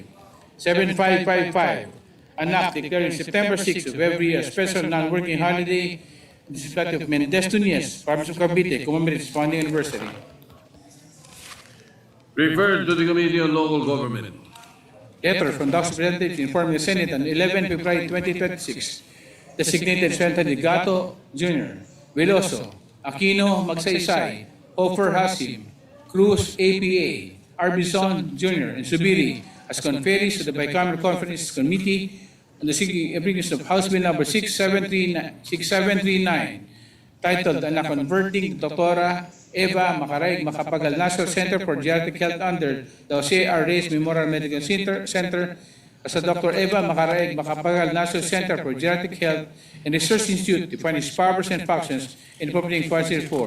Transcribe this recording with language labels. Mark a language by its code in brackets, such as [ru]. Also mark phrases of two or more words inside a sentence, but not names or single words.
[en] 7555, an act declaring September 6 of every year a special non-working holiday in the city of Mendez Tuñez, Province of Cavite, commemorates its founding anniversary. Referred to the Committee on Local Government. Letter from the House Representatives informing the Senate on 11 February 2026, designated Senator Ligato Jr., Veloso, Aquino Magsaysay, Ofer Hasim, Cruz APA, Arbizon Jr., and Subiri as conferees to the Bicameral Conference Committee on the application of House Bill number 6739, titled "An Converting Dr. Eva Macaraig Macapagal National Center for Geriatric Health under the Jose R. Reyes Memorial Medical Center as a Dr. Eva Macaraig Macapagal National Center for Geriatric Health and Research Institute to define its powers and functions in Public Policy 4."